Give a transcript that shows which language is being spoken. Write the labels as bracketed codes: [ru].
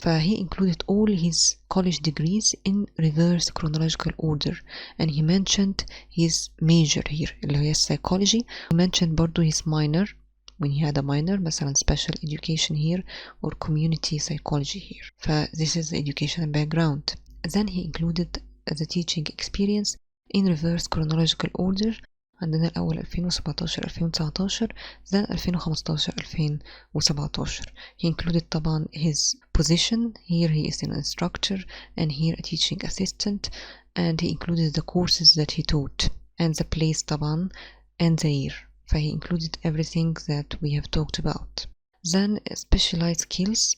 [en] فhe included all his college degrees in reverse chronological order, and he mentioned his major here [ar] اللي هي [en] psychology. He mentioned [ar] برضو [en] his minor when he had a minor, [ar] مثلا [en] special education here or community psychology here. This is the educational background. Then he included the teaching experience in reverse chronological order. [ar] عندنا الأول 2017 2019 [en] then [ar] 2015 2017. [en] He included [ar] طبعا [en] his position. Here he is an instructor and here a teaching assistant, and he included the courses that he taught and the place طبعا and the year. He included everything that we have talked about. Then specialized skills.